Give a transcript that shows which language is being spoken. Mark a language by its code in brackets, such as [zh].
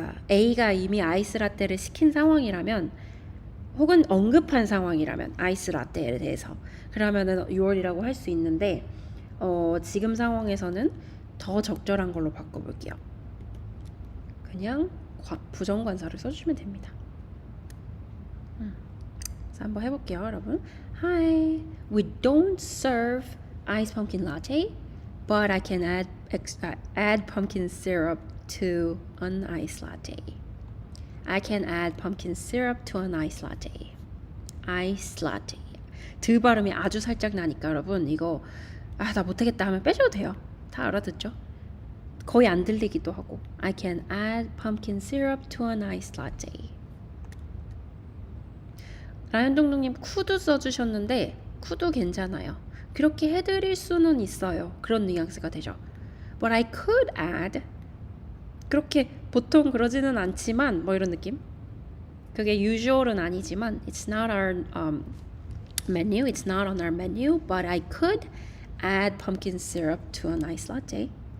[ko] A가 이미 아이스라떼를 시킨 상황이라면 혹은 언급한 상황이라면 아이스라떼에 대해서 그러면은 6월이라고 할 수 있는데 지금 상황에서는 더 적절한 걸로 바꿔볼게요. 그냥 부정관사를 써주시면 됩니다. 그래서 한번 해볼게요, 여러분. [en] Hi, we don't serve iced pumpkin latte, but I can add pumpkin syrup to an iced latte. I can add pumpkin syrup to an iced latte. Iced latte. [ko] 드 발음이 아주 살짝 나니까 여러분 이거 나 못하겠다 하면 빼셔도 돼요. 다 알아듣죠? 거의 안 들리기도 하고. [en] I can add pumpkin syrup to an iced latte. [ko] 라연동동님 쿠도 써주셨는데 쿠도 괜찮아요. 그렇게 해드릴 수는 있어요. 그런 뉘앙스가 되죠. [en] But I could add. [ko] 그렇게 보통 그러지는 않지만 뭐 이런 느낌. 그게 usual은 아니지만 [en] it's not our menu. It's not on our menu. But I could add pumpkin syrup to an iced latte.